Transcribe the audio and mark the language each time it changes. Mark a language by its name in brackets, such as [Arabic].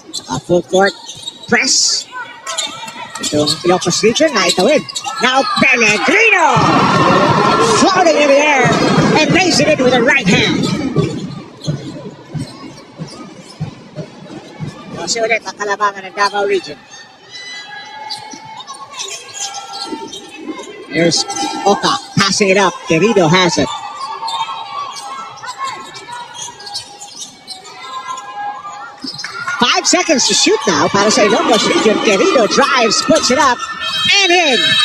[English] A full court press. [Filipino] Itong Ilocos region na itawid. [English] Now Pellegrino! Floating in the air and raising it with a right hand. [Filipino] Kasi ulit ang kalabangan ng Davao region. [English] There's Oka passing it up. Querido has it. Five seconds to shoot now [Filipino] para sa Ilocos region. [English] Querido drives, puts it up, and in.